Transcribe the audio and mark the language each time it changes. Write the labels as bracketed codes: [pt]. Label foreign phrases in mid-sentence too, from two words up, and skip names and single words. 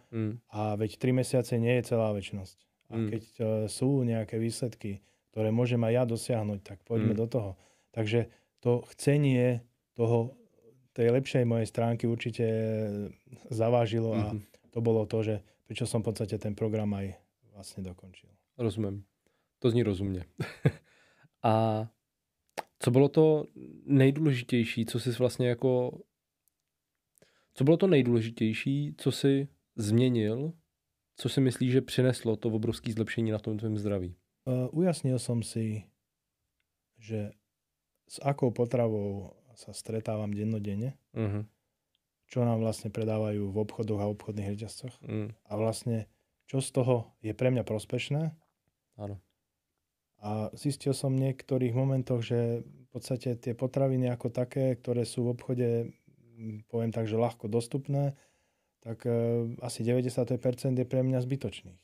[sk] A veď 3 mesiace nie je celá večnosť. A keď sú nejaké výsledky, ktoré môžem aj ja dosiahnuť, tak poďme do toho. Takže to chcenie tej lepšej mojej stránky určite zavážilo a to bolo to, že prečo som v podstate ten program aj vlastne dokončil. [cs] Rozumím. To zní rozumně. A co bylo to nejdůležitější, co jsi vlastně jako... Co bylo to nejdůležitější, co jsi změnil, co si myslíš, že přineslo to obrovské zlepšení na tom tvém zdraví? [sk] Ujasnil som si, že s akou potravou sa stretávam dennodenne, čo nám vlastne predávajú v obchodoch a obchodných reťazcoch. A vlastne, čo z toho je pre mňa prospešné. Áno. A zistil som v niektorých momentoch, že v podstate tie potraviny ako také, ktoré sú v obchode, poviem tak, že ľahko dostupné, tak asi 90% je pre mňa zbytočných.